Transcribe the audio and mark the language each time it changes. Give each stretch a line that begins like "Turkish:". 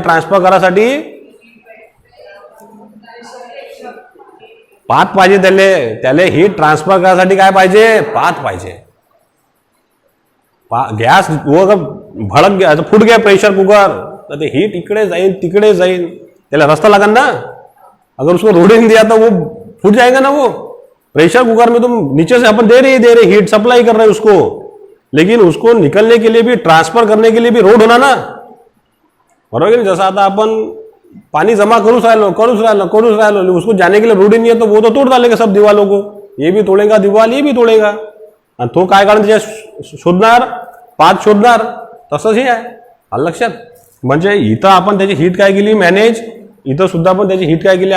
Marathi: Transfer करायसाठी path पाहिजे. त्याला हीट ट्रान्सफर करायसाठी काय पाहिजे? पाथ पाहिजे.
Hindi: गॅस भडक गया, फुट गया प्रेशर कुकर,
Marathi: तर ते हीट इकडे जाईल तिकडे जाईल. त्याला रस्ता लगन ना.
Hindi: अगर उसको रोडिंग दिया तो वो फूट जाएगा ना. वो प्रेशर कुकर में तुम नीचे से अपन दे रहे हीट सप्लाई कर रहे उसको, लेकिन उसको निकलने के लिए भी, ट्रांसफर करने के लिए भी रोड होना ना. बरोबर. जैसा आता अपन पानी जमा
Marathi: करूस राहिलो,
Hindi: उसको जाने के लिए रोड ही नहीं है तो वो तो तोड़ डालेगा सब दीवालों को. ये भी तोड़ेगा दीवाल, ये भी तोड़ेगा.
Marathi: आणि तो काय कारण त्याच्या शोधणार? पाथ शोधणार. तसंच हे आहे. लक्षात. म्हणजे इथं आपण त्याची हीट काय केली? मॅनेज. इथं सुद्धा आपण त्याची हीट काय केली?